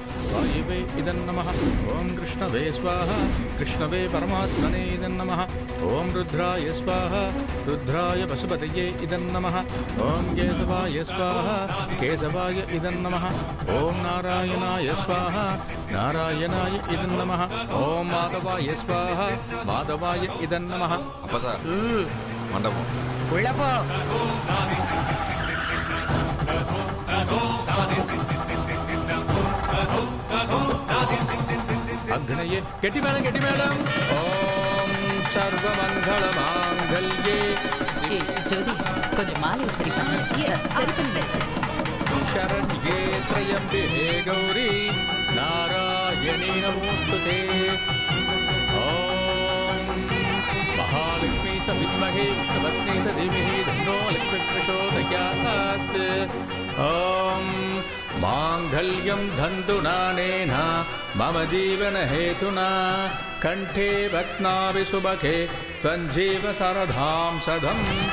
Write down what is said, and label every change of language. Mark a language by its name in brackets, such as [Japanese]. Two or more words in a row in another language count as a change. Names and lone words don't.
[Sanskrit] वायवे इदं नमः ॐ कृष्णवे स्वाहा कृष्णवे परमात्मने इदं नमः ॐ रुद्राय स्वाहा रुद्राय पशुपतये इदं नमः ॐ केशवाय स्वाहा केशवाय इदं नमः ॐ नारायणाय स्वाहा नारायणाय इदं नमः ॐ माधवाय स्वाहा माधवाय इदं नमः [Tamil] அப்பதா மண்டபம் உள்ள போ [Sanskrit] अग्नये गट्टिमेळं ओम सर्वमंगलमांगल्ये [Tamil] ஏய் ஜோதி கொஞ்சம் மாலை சரி பண்ணு சரி பண்ணு [Sanskrit] शरण्ये त्र्यम्बके गौरी नारायणी नमोस्तुते ओम महालक्ष्मी सविद्महे विष्णुपत्नी च धीमहि तन्नो लक्ष्मी प्रचोदयात् ओम मांगल्यं धन्तुनानेन मम जीवन हेतुना कंठे रत्नाभि सुभगे त्वञ्जीव सरधां सदम्